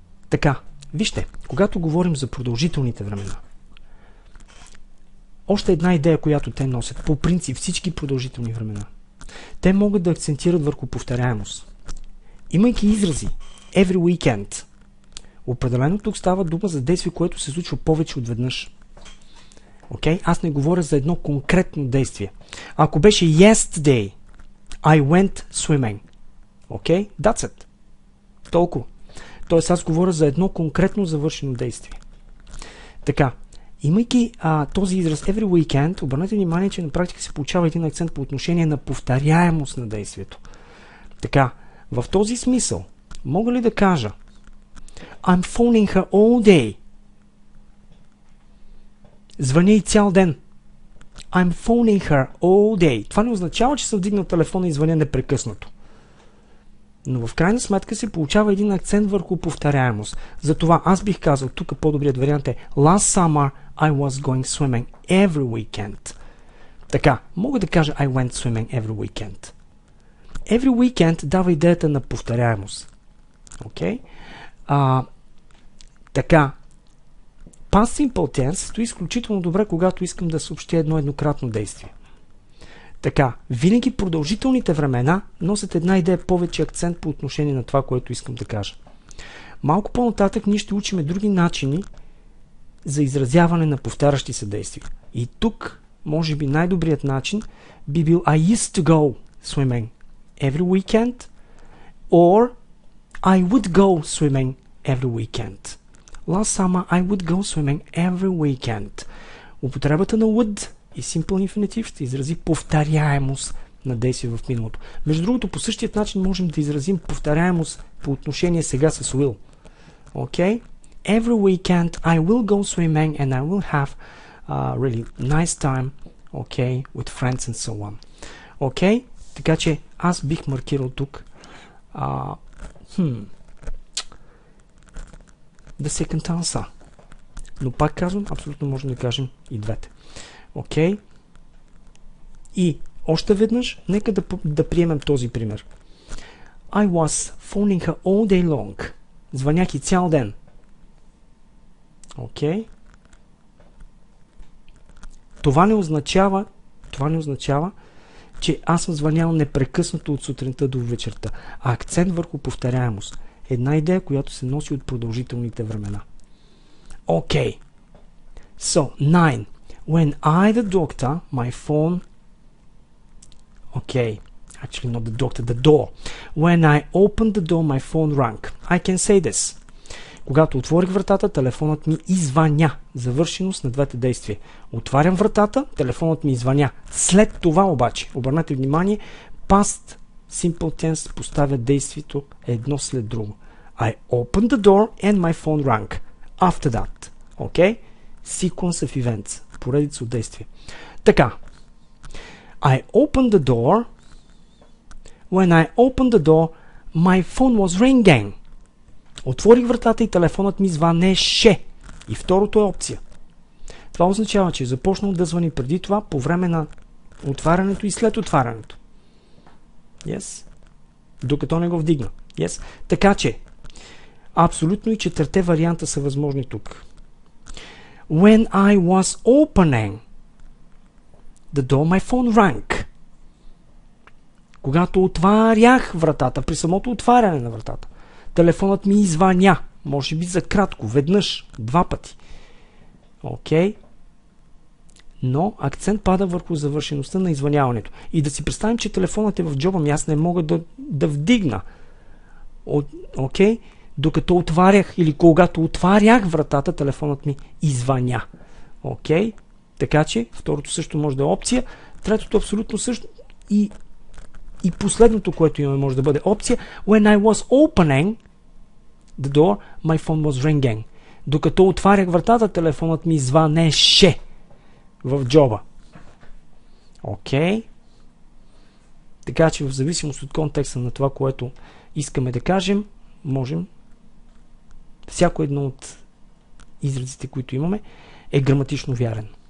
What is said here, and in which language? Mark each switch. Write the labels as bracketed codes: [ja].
[bg] Така, вижте, когато говорим за продължителните времена, още една идея, която те носят, по принцип всички продължителни времена, те могат да акцентират върху повторяемост. Имайки изрази [en] every weekend, [bg] определено тук става дума за действие, което се случва повече от веднъж. [en] Okay? [bg] Аз не говоря за едно конкретно действие. Ако беше [en] yesterday, I went swimming. Okay? That's it. [bg] Толкова. Тоест аз говоря за едно конкретно завършено действие. Така, имайки този израз [en] every weekend, [bg] обърнете внимание, че на практика се получава един акцент по отношение на повторяемост на действието. Така, в този смисъл, мога ли да кажа [en] I'm phoning her all day. [bg] Звъня и цял ден. [en] I'm phoning her all day. [bg] Това не означава, че съм вдигнал телефона и звъня непрекъснато. Но в крайна сметка се получава един акцент върху повторяемост. Затова аз бих казал, тук по-добрият вариант е [en] Last summer I was going swimming every weekend. [bg] Така, мога да кажа [en] I went swimming every weekend. Every weekend [bg] дава идеята на повторяемост. Окей? Така, [en] past simple tense [bg] стои изключително добре, когато искам да съобщя едно еднократно действие. Така, винаги продължителните времена носят една идея повече акцент по отношение на това, което искам да кажа. Малко по-нататък ние ще учим други начини за изразяване на повтарящи се действия. И тук, може би най-добрият начин би бил [en] I used to go swimming every weekend or I would go swimming every weekend. Last summer I would go swimming every weekend. [bg] Употребата на would и simple infinitive ще изрази повторяемост на действие в миналото. Между другото, по същия начин можем да изразим повторяемост по отношение сега с will. [en] Okay? Every weekend I will go swimming and I will have a really nice time, okay, with friends and so on. Okay? [bg] Така че аз бих маркирал тук [en] the second answer. [bg] Но пак казвам, абсолютно можем да кажем и двете. Окей? И още веднъж, нека да приемем този пример. [en] I was phoning her all day long. [bg] Звънях и цял ден. Окей? Това не означава, че аз съм звънял непрекъснато от сутринта до вечерта. А акцент върху повторяемост. Една идея, която се носи от продължителните времена. [en] Окей. So, 9. When I, the doctor, my phone... Okay. Actually, not the doctor, the door. When I opened the door, my phone rang. I can say this. [bg] Когато отворих вратата, телефонът ми извъня. Завършеност на двете действия. Отварям вратата, телефонът ми извъня. След това обаче, обърнете внимание, [en] past simple tense [bg] поставя действието едно след друго. [en] I opened the door and my phone rang. After that. Okay? Sequence of events. [bg] Поредица от действия. Така. [en] I opened the door. When I opened the door, my phone was ringing. [bg] Отворих вратата и телефонът ми звънеше. И второто е опция. Това означава, че е започнал да звъни преди това, по време на отварянето и след отварянето. [en] Yes? [bg] Докато не го вдигна. Yes? Така че, абсолютно и четирите варианта са възможни тук. [en] When I was opening the door, my phone rang. [bg] Когато отварях вратата, при самото отваряне на вратата, телефонът ми извъня. Може би за кратко, веднъж, два пъти. Окей? Но акцент пада върху завършеността на извъняването. И да си представим, че телефонът е в джоба ми, аз не мога да вдигна. Окей? Докато отварях или когато отварях вратата, телефонът ми извъня. Окей? Така че, второто също може да е опция. Третото абсолютно също. И последното, което имаме, може да бъде опция. [en] When I was opening the door, my phone was ringing. [bg] Докато отварях вратата, телефонът ми звънеше в джоба. Окей? Така че в зависимост от контекста на това, което искаме да кажем, можем всяко едно от изразите, които имаме, е граматично вярен.